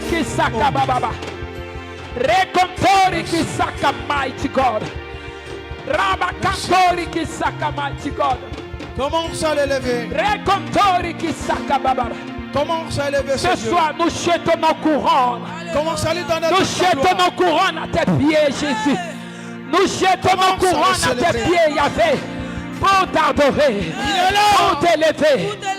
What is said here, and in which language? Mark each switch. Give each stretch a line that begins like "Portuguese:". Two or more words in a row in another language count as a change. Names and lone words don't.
English: kisaka baba, rekontori kisaka mighty God, rabakantori kisaka mighty God.
French: Commence à l'élever. Rekontori kisaka baba. Commence à élever ce soir. Nous jetons nos couronnes. Commence à lui donner. Nous jetons nos couronnes à tes pieds, Jésus. Nous jetons nos couronnes à tes pieds, Yahvé. Pour t'adorer, pour t'élever.